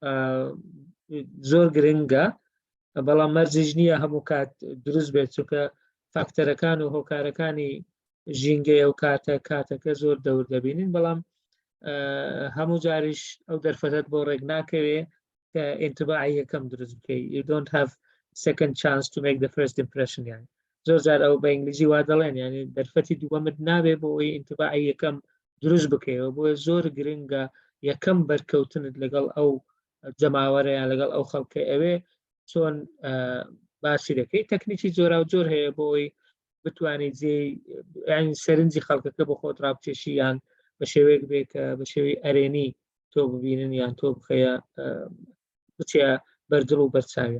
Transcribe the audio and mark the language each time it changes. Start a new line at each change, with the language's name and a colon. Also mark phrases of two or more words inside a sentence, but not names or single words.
Central Kurdish: زۆر گرنگە بەڵام مەرجیش نییە هەموو کات دروست بێت چونکە فاکتەرەکان و هۆکارەکانی ژینگەی ئەو کاتەکە زۆر دەور دەبینین بەڵام هەموو جاریش ئەو دەرفەتت بۆ ڕێک ناکەوێ کە ئینتباعی یەکەم دروست بکەی.
English: You don't have second chance to make the first impression.
Central Kurdish: یعنی زۆر جار ئەو بە ئینگلیزی وا دەڵێن یعنی دەرفەتی دووەمت نابێ بۆ ئەوەی ئینتباعی یەکەم دروست بکەیەوە. بۆیە زۆر گرنگە یەکەم بەرکەوتنت لەگەڵ ئەو جەماوەرە یان لەگەڵ ئەو خەڵکە ئەوێ چۆن باسی دەکەی. تەکنیکی زۆرا و زۆر هەیە بۆی بتوانیت ینی سەرنجی خەڵکەکە بە خۆت ڕابکێشی یان بە شێوەیەک بێ کە بە شێوەی ئەرێنی تۆ ببینن یان تۆ بخەیە بچە بەردڵ و بەرچاویە.